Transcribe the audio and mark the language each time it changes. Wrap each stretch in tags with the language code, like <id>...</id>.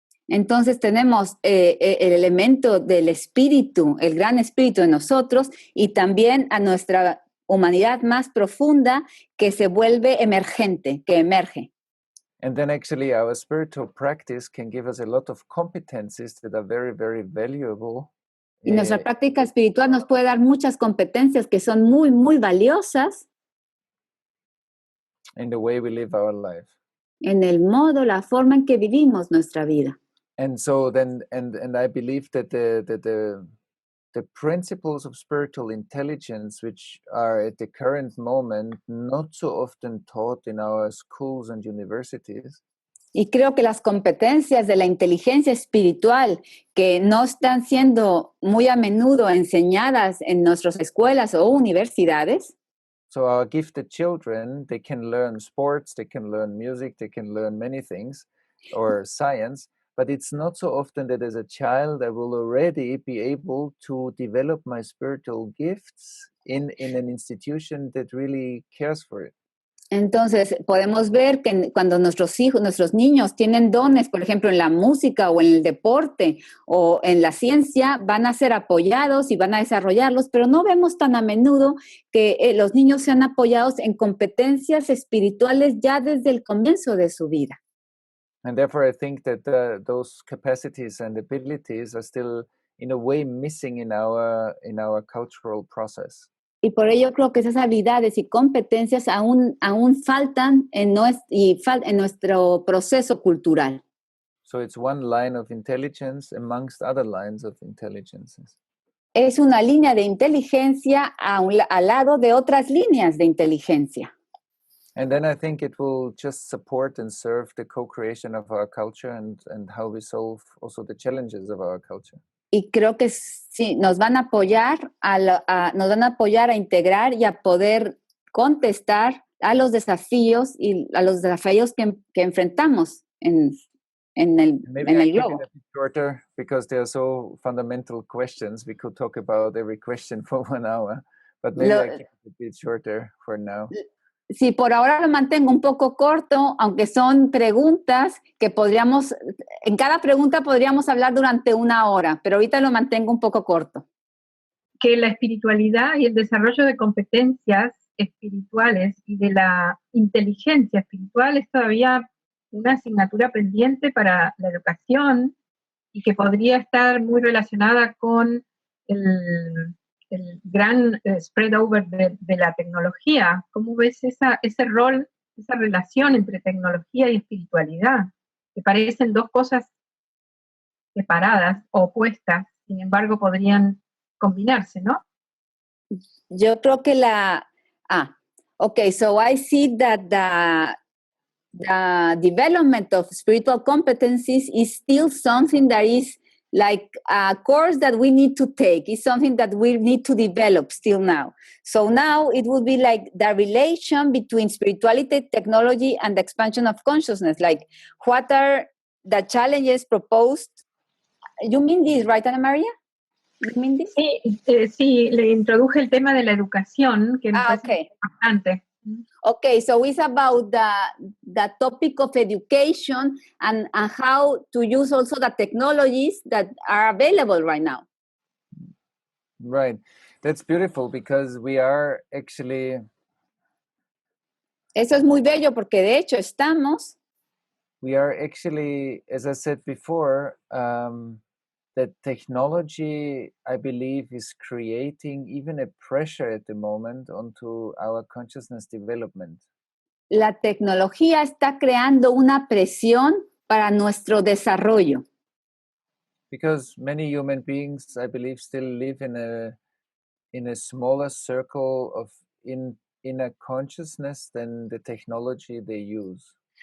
<es>Entonces tenemos el elemento del espíritu, el gran espíritu de nosotros, y también a nuestra humanidad más profunda que se vuelve emergente, que emerge.</es> <en>And then actually our spiritual practice can give us a lot of competencies that are very, very valuable.</en> <es>Y nuestra práctica espiritual nos puede dar muchas competencias que son muy, muy valiosas.</es> <en>In the way we live our life.</en> <es>En el modo, la forma en que vivimos nuestra vida.</es> <en>And so then, and I believe that the principles of spiritual intelligence, which are at the current moment not so often taught in our schools and universities.</en> <es>Y creo que las competencias de la inteligencia espiritual que no están siendo muy a menudo enseñadas en nuestras escuelas o universidades.</es> <en>So our gifted children, they can learn sports, they can learn music, they can learn many things, or science, but it's not so often that as a child I will already be able to develop my spiritual gifts in an institution that really cares for it.</en> <es>Entonces, podemos ver que cuando nuestros hijos, nuestros niños tienen dones, por ejemplo, en la música o en el deporte o en la ciencia, van a ser apoyados y van a desarrollarlos, pero no vemos tan a menudo que los niños sean apoyados en competencias espirituales ya desde el comienzo de su vida.</es> <en>And therefore, I think that those capacities and abilities are still, in a way, missing in our cultural process.</en> <es>Y por ello creo que esas habilidades y competencias aún faltan en nuestro proceso cultural.</es> <en>So it's one line of intelligence amongst other lines of intelligences.</en> <es>Es una línea de inteligencia al lado de otras líneas de inteligencia.</es> <en>And then I think it will just support and serve the co-creation of our culture and how we solve also the challenges of our culture.</en> <es>Y creo que sí, nos van a apoyar a integrar y a poder contestar a los desafíos que enfrentamos en el globo.</es> <en>Shorter, because they are so fundamental questions. We could talk about every question for 1 hour, but maybe I keep it a bit shorter for now.</en> <es>Sí, por ahora lo mantengo un poco corto, aunque son preguntas que en cada pregunta podríamos hablar durante 1 hora, pero ahorita lo mantengo un poco corto. Que la espiritualidad y el desarrollo de competencias espirituales y de la inteligencia espiritual es todavía una asignatura pendiente para la educación y que podría estar muy relacionada con el gran</es> <en>spread over</en> <es>de la tecnología. ¿Cómo ves ese rol, esa relación entre tecnología y espiritualidad? Que parecen dos cosas separadas, opuestas, sin embargo podrían combinarse, ¿no? Yo creo que</es> <en>okay, so I see that the development of spiritual competencies is still something that is like a course that we need to take. It's something that we need to develop still now. So now it would be like the relation between spirituality, technology, and the expansion of consciousness. Like, what are the challenges proposed? You mean this, right, Ana María? You mean this?</en> <es>Sí, le introduje el tema de la educación, que me parece importante.</es> <en>Okay, so it's about the topic of education and how to use also the technologies that are available right now. Right. That's beautiful because we are actually...</en> <es>Eso es muy bello porque de hecho</es> <en>We are actually, as I said before, that technology, I believe, is creating even a pressure at the moment onto our consciousness development.</en> <es>La tecnología está creando una presión para nuestro desarrollo.</es> <en>Because many human beings, I believe, still live in a smaller circle of inner consciousness than the technology they use.</en>